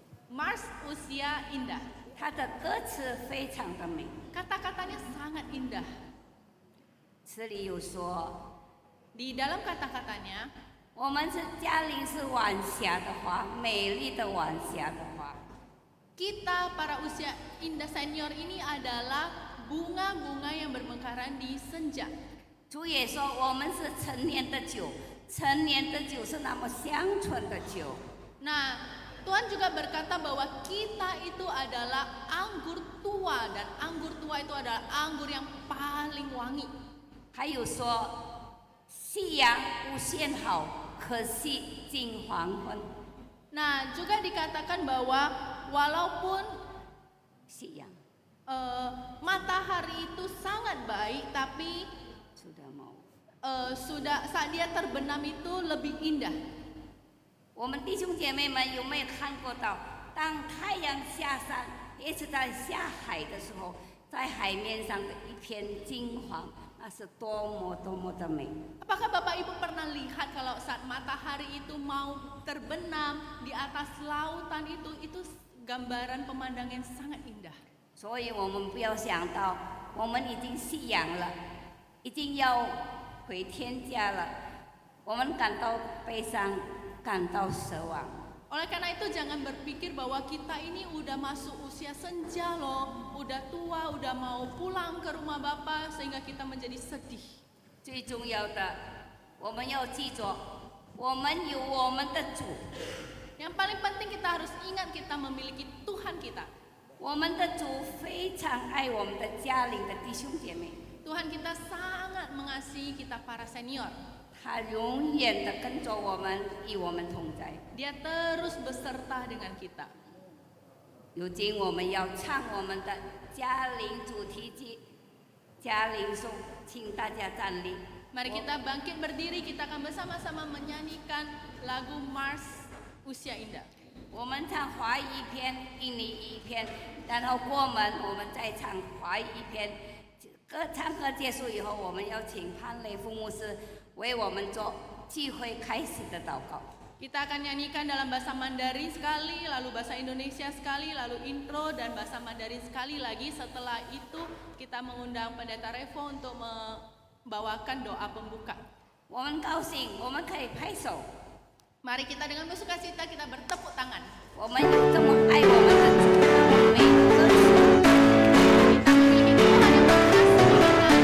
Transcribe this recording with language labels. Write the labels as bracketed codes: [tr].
[id] Mars Usia Indah. [zh] 它的歌词非常的美， [id] Kata-katanya sangat indah. [zh] 词里有说。 [id] Di dalam kata-katanya, [zh] 我们是嘉陵是晚霞的花，美丽的晚霞的花。 [id] kita para usia indah senior ini adalah bunga-bunga yang bermekaran di senja. [zh] 主也说我们是陈年的酒，陈年的酒是那么香醇的酒。 [id] Nah, Tuhan juga berkata bahwa kita itu adalah anggur tua dan anggur tua itu adalah anggur yang paling wangi. [zh] 还有说，夕阳无限好，可惜近黄昏。 [id] Nah, juga dikatakan bahwa walaupun [zh] 夕阳 [id] matahari itu sangat baik, tapi sudah mau。 sudah saat dia terbenam itu lebih indah. [zh] 我们弟兄姐妹们有没有看过到，当太阳下山，也是在下海的时候，在海面上的一片金黄，那是多么多么的美。 [id] Apakah Bapak Ibu pernah lihat kalau saat matahari itu mau terbenam di atas lautan itu gambaran pemandangan yang sangat indah. [zh] 所以我们不要想到我们已经夕阳了，已经要回天家了，我们感到悲伤，感到失望。 [id] Oleh karena itu jangan berpikir bahwa kita ini udah masuk usia senja loh, udah tua, udah mau pulang ke rumah Bapak sehingga kita menjadi sedih. [zh] 最重要的，我们要记住，我们有我们的主， [id] Yang paling penting kita harus ingat kita memiliki Tuhan kita. [zh] 我们的主非常爱我们的家里的弟兄姐妹， [id] Tuhan kita sangat mengasihi kita para senior. [zh] 他永远的跟着我们，与我们同在。 [id] Dia terus beserta dengan kita. [zh] 如今我们要唱我们的嘉陵主题曲《嘉陵颂》，请大家站立。 [id] Mari kita bangkit berdiri, kita akan bersama-sama menyanyikan lagu Mars Usia Indah. [zh] 我们唱华语一篇，印尼一篇，然后过门我们再唱华语一篇。唱歌结束以后，我们要请潘雷副牧师为我们做聚会开始的祷告。 [id] Kita akan nyanyikan dalam bahasa Mandarin sekali, lalu bahasa Indonesia sekali, lalu intro dan bahasa Mandarin sekali lagi. Setelah itu kita mengundang Pendeta Revo untuk membawakan doa pembuka. [zh] 我们高兴，我们可以拍手。 [id] Mari kita dengan bersukacita kita bertepuk tangan. [zh] 我们有这么爱我们的主，让我们每个歌手 [id] Kita memiliki Tuhan yang mengasihi kita.